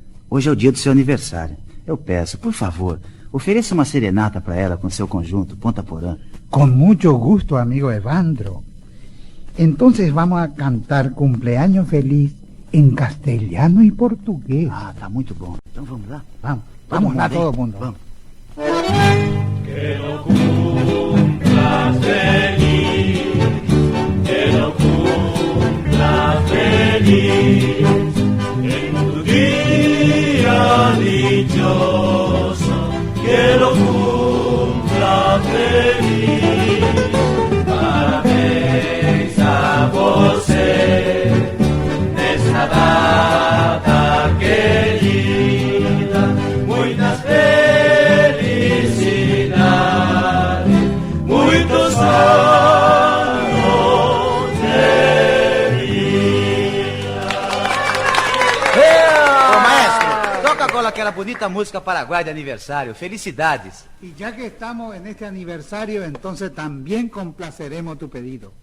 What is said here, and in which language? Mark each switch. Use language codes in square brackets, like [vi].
[pt] Hoje é o dia do seu aniversário. Eu peço, por favor, ofereça uma serenata para ela com seu conjunto Ponta Porã. [es] Con mucho gusto, amigo Evandro. Entonces vamos a cantar Cumpleaños Feliz en castellano y portugués. [pt] Ah, tá muito bom. Então vamos lá? Vamos lá, todo mundo. Vamos. [es] Que lo cumplas feliz, que lo cumplas feliz, en tu día dichoso, que lo cumplas feliz. [pt] Parabéns a você, nessa data querida, muitas felicidades, muitos anos de vida. Ô, maestro, toca agora aquela bonita música paraguaia de aniversário, Felicidades. [es] Y ya que estamos en este aniversario, entonces también complaceremos tu pedido.